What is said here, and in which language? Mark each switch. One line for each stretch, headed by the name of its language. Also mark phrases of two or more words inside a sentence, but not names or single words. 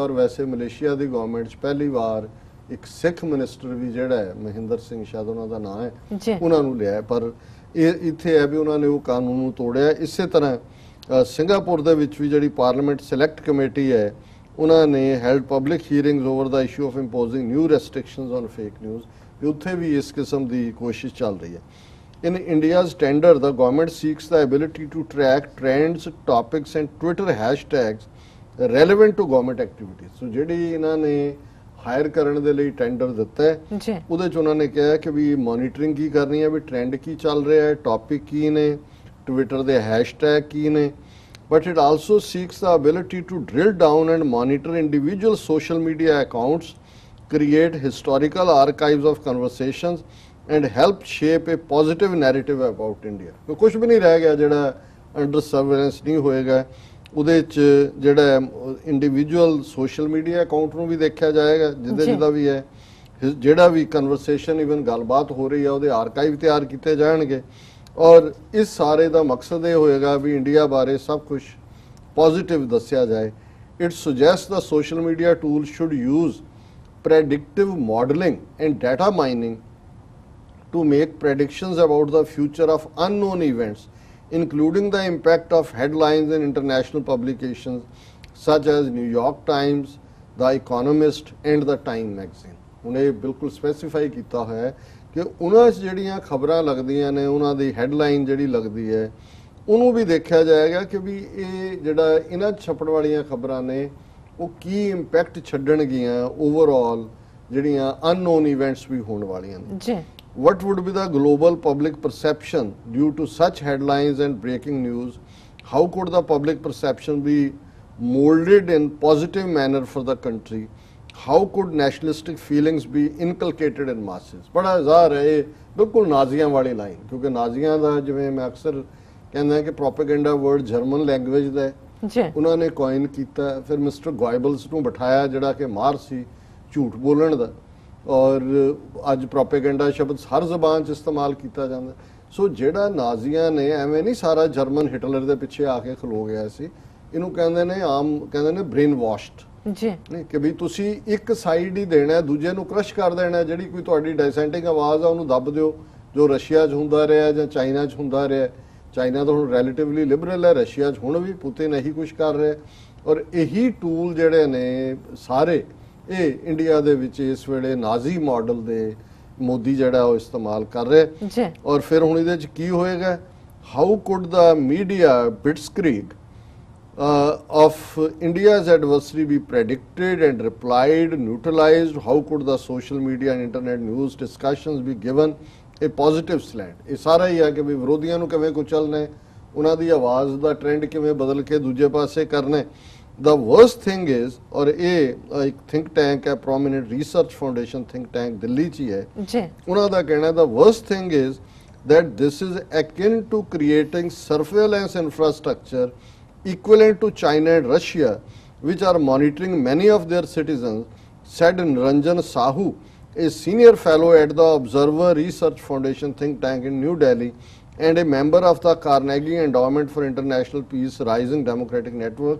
Punjabi: ਔਰ ਵੈਸੇ ਮਲੇਸ਼ੀਆ ਦੀ ਗਵਰਨਮੈਂਟ 'ਚ ਪਹਿਲੀ ਵਾਰ ਇੱਕ ਸਿੱਖ ਮਿਨਿਸਟਰ ਵੀ ਜਿਹੜਾ ਹੈ, ਮਹਿੰਦਰ ਸਿੰਘ ਸ਼ਾਇਦ ਉਹਨਾਂ ਦਾ ਨਾਂ ਹੈ, ਉਹਨਾਂ ਨੂੰ ਲਿਆ। ਪਰ ਇਹ ਇੱਥੇ ਹੈ ਵੀ ਉਹਨਾਂ ਨੇ ਉਹ ਕਾਨੂੰਨ ਨੂੰ ਤੋੜਿਆ। ਇਸੇ ਤਰ੍ਹਾਂ ਸਿੰਗਾਪੁਰ ਦੇ ਵਿੱਚ ਵੀ ਜਿਹੜੀ
English: parliament select committee
Punjabi: ਹੈ, ਉਹਨਾਂ ਨੇ
English: held public hearings over the issue of imposing new restrictions on fake news,
Punjabi: ਵੀ ਉੱਥੇ ਵੀ ਇਸ ਕਿਸਮ ਦੀ ਕੋਸ਼ਿਸ਼ ਚੱਲ ਰਹੀ ਹੈ।
English: In India's tender, the government seeks the ability to track trends, topics and Twitter hashtags relevant to government activities.
Punjabi: So ਜਿਹੜੀ ਇਹਨਾਂ ਨੇ ਹਾਇਰ ਕਰਨ ਦੇ ਲਈ ਟੈਂਡਰ ਦਿੱਤਾ ਹੈ, ਉਹਦੇ 'ਚ ਉਹਨਾਂ ਨੇ ਕਿਹਾ ਕਿ ਵੀ ਮੋਨੀਟਰਿੰਗ ਕੀ ਕਰਨੀ ਹੈ, ਵੀ ਟ੍ਰੈਂਡ ਕੀ ਚੱਲ ਰਿਹਾ ਹੈ, ਟੌਪਿਕ ਕੀ ਨੇ, ਟਵਿੱਟਰ ਦੇ ਹੈਸ਼ਟੈਗ ਕੀ ਨੇ।
English: But it also seeks the ability to drill down and monitor individual social media accounts, create historical archives of conversations and help shape a positive narrative about India.
Punjabi: ਕੁਝ ਵੀ ਨਹੀਂ ਰਹਿ ਗਿਆ ਜਿਹੜਾ
English: under surveillance
Punjabi: ਨਹੀਂ ਹੋਏਗਾ। ਉਹਦੇ 'ਚ ਜਿਹੜਾ
English: individual social media account
Punjabi: ਨੂੰ ਵੀ ਦੇਖਿਆ ਜਾਏਗਾ, ਜਿਹਦਾ ਵੀ ਹੈ, ਜਿਹੜਾ ਵੀ ਕਨਵਰਸੇਸ਼ਨ ਇਵਨ ਗੱਲਬਾਤ ਹੋ ਰਹੀ ਹੈ ਉਹਦੇ ਆਰਕਾਈਵ ਤਿਆਰ ਕੀਤੇ ਜਾਣਗੇ। ਔਰ ਇਸ ਸਾਰੇ ਦਾ ਮਕਸਦ ਇਹ ਹੋਏਗਾ ਵੀ ਇੰਡੀਆ ਬਾਰੇ ਸਭ ਕੁਝ ਪੋਜ਼ਿਟਿਵ ਦੱਸਿਆ ਜਾਏ।
English: it suggest the social media tool should use predictive modeling and data mining to make predictions about the future of unknown events, including the impact of headlines in international publications such as New York Times, The Economist and The Time magazine.
Hindi: उन्हें बिल्कुल स्पेसिफाई किया है कि उन्हां
Punjabi: ਜਿਹੜੀਆਂ ਖਬਰਾਂ ਲੱਗਦੀਆਂ ਨੇ ਉਹਨਾਂ ਦੀ ਹੈਡਲਾਈਨ ਜਿਹੜੀ ਲੱਗਦੀ ਹੈ ਉਹਨੂੰ ਵੀ ਦੇਖਿਆ ਜਾਏਗਾ ਕਿ ਵੀ ਇਹ ਜਿਹੜਾ ਇਹਨਾਂ ਛਪਣ ਵਾਲੀਆਂ ਖਬਰਾਂ ਨੇ ਉਹ ਕੀ ਇੰਪੈਕਟ ਛੱਡਣਗੀਆਂ ਓਵਰਆਲ ਜਿਹੜੀਆਂ
English: unknown events
Punjabi: ਵੀ ਹੋਣ ਵਾਲੀਆਂ ਨੇ ਜੀ।
English: What would be the global public perception due to such headlines and breaking news? How could the public perception be molded in positive manner for the country? How could nationalistic feelings be inculcated in masses?
Punjabi: ਬੜਾ ਜ਼ਾਹਿਰ ਹੈ ਯੇ ਬਿਲਕੁਲ ਨਾਜ਼ੀਆਂ ਵਾਲੀ ਲਾਈਨ, ਕਿਉਂਕਿ ਨਾਜ਼ੀਆਂ ਦਾ ਜਿਵੇਂ ਮੈਂ ਅਕਸਰ ਕਹਿਣਾ ਕਿ
English: propaganda word German language
Punjabi: ਦਾ ਹੈ, ਉਹਨਾਂਨੇ ਕੌਇਨ ਕੀਤਾ, ਫਿਰ ਮਿਸਟਰ ਗੌਬਲਜ਼ ਨੂੰ ਬਿਠਾਇਆ ਜਿਹੜਾ ਕਿ ਮਾਰ ਸੀ ਝੂਠ ਬੋਲਣ ਦਾ, ਔਰ ਅੱਜ ਪ੍ਰੋਪੇਗੰਡਾ ਸ਼ਬਦ ਹਰ ਜ਼ਬਾਨ 'ਚ ਇਸਤੇਮਾਲ ਕੀਤਾ ਜਾਂਦਾ। सो ਜਿਹੜਾ ਨਾਜ਼ੀਆਂ ਨੇ ਐਵੇਂ ਨਹੀਂ ਸਾਰਾ ਜਰਮਨ ਹਿਟਲਰ ਦੇ ਪਿੱਛੇ ਆ ਕੇ ਖਲੋ ਗਿਆ ਸੀ, ਇਹਨੂੰ ਕਹਿੰਦੇ ਨੇ ਆਮ ਕਹਿੰਦੇ ਨੇ
English: brain washed
Punjabi: ਜੀ, ਨਹੀਂ ਕਿ ਵੀ ਤੁਸੀਂ ਇੱਕ ਸਾਈਡ ਹੀ ਦੇਣਾ, ਦੂਜੇ ਨੂੰ ਕ੍ਰਸ਼ ਕਰ ਦੇਣਾ। ਜਿਹੜੀ ਕੋਈ ਤੁਹਾਡੀ ਡਾਇਸੈਂਟਿੰਗ ਆਵਾਜ਼ ਆ ਉਹਨੂੰ ਦੱਬ ਦਿਓ, ਜੋ ਰਸ਼ੀਆ 'ਚ ਹੁੰਦਾ ਰਿਹਾ ਜਾਂ ਚਾਈਨਾ 'ਚ ਹੁੰਦਾ ਰਿਹਾ। ਚਾਈਨਾ ਤਾਂ ਹੁਣ
English: relatively liberal
Punjabi: ਹੈ, ਰਸ਼ੀਆ 'ਚ ਹੁਣ ਵੀ ਪੁਤਿਨ ਇਹੀ ਕੁਛ ਕਰ ਰਿਹਾ। ਔਰ ਇਹੀ ਟੂਲ ਜਿਹੜੇ ਨੇ ਸਾਰੇ ਇਹ ਇੰਡੀਆ ਦੇ ਵਿੱਚ ਇਸ ਵੇਲੇ ਨਾਜ਼ੀ ਮਾਡਲ ਦੇ ਮੋਦੀ ਜਿਹੜਾ ਉਹ ਇਸਤੇਮਾਲ ਕਰ ਰਿਹਾ। ਔਰ ਫਿਰ ਹੁਣ ਇਹਦੇ 'ਚ ਕੀ ਹੋਏਗਾ?
English: how could the media blitzkrieg of India's adversary be predicted and replied, neutralized? How could the social media and internet news discussions be given a positive slant?
Punjabi: ਇਹ ਸਾਰਾ ਹੀ ਆ ਕਿ ਵੀ ਵਿਰੋਧੀਆਂ ਨੂੰ ਕਿਵੇਂ ਕੁਚਲਣਾ, ਉਹਨਾਂ ਦੀ ਆਵਾਜ਼ ਦਾ ਟ੍ਰੈਂਡ ਕਿਵੇਂ ਬਦਲ ਕੇ ਦੂਜੇ ਪਾਸੇ ਕਰਨਾ।
English: The worst thing is, और
Punjabi: ਇਹ ਇੱਕ
English: think tank है, prominent research foundation think tank
Punjabi: ਦਿੱਲੀ 'ਚ ਹੀ ਹੈ, ਉਹਨਾਂ ਦਾ ਕਹਿਣਾ
English: the worst thing is that this is akin to creating surveillance infrastructure equivalent to China and Russia, which are monitoring many of their citizens, said Niranjan Sahu, a senior fellow at the Observer Research Foundation think tank in New Delhi and a member of the Carnegie Endowment for International Peace Rising Democratic Network.